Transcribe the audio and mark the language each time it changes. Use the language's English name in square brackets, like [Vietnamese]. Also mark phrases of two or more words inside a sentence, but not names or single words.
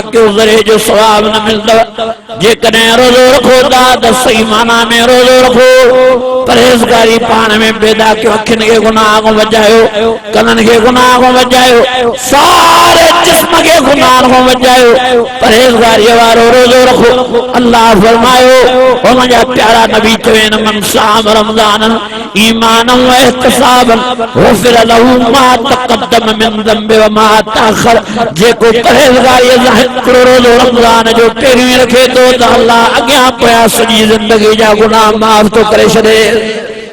[Sindhi] क्यों ज़रे जो सवाब न मिलंदव जेकॾहिं रोज़ो रखो था त सही माना में रोज़ो रखो परहेज़गारी पाण में पैदा कयो अखियुनि खे गुनाह खां बचायो कननि खे गुनाह खां बचायो सारे जिस्म खे गुनाह खां बचायो परहेज़गारी वारो रोज़ो रखो अल्लाह फरमायो ओ मुंहिंजा प्यारा नबी चवनि [Arabic] من صام رمضان إيمانا واحتسابا غفر له ما تقدم من ذنبه وما تأخر [Sindhi] जेको परहेज़गारी सां हिकिड़ो रोज़ो रमज़ान जो पहिरियों रखे थो त अल्लाह अॻियां पोयां सॼी ज़िंदगी जा गुनाह माफ़ थो करे छॾे